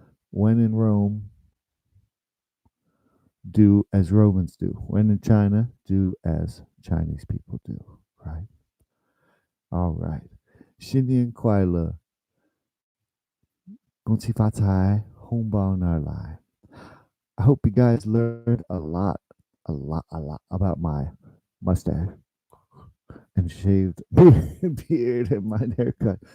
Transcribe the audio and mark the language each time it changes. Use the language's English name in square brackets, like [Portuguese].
[English] When in Rome, do as Romans do. When in China, do as Chinese people do. Right? All right. [Chinese] 新年快乐，恭喜发财，红包拿来。 [English] I hope you guys learned a lot about my mustache and shaved beard and my haircut.